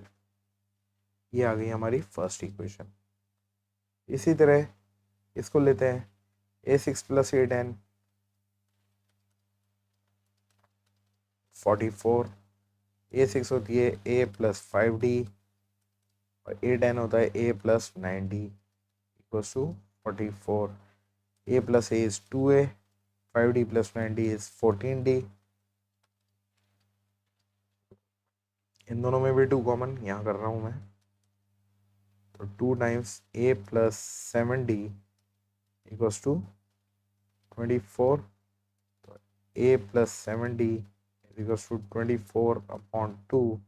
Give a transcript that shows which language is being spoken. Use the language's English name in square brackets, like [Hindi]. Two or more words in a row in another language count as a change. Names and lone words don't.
[Hindi] ये आ गई हमारी [English] first equation. [Hindi] इसी तरह इसको लेते हैं A6 + A10 44। A6 होती है A + 5D और A10 होता है A + 9D = 44। [English] A + A is 2A, 5D + 9D is 14D। [Hindi] इन दोनों में भी 2 कॉमन यहाँ कर रहा हूँ मैं, तो 2 टाइम्स A + 7D = 24। तो A + 7D = 24/2।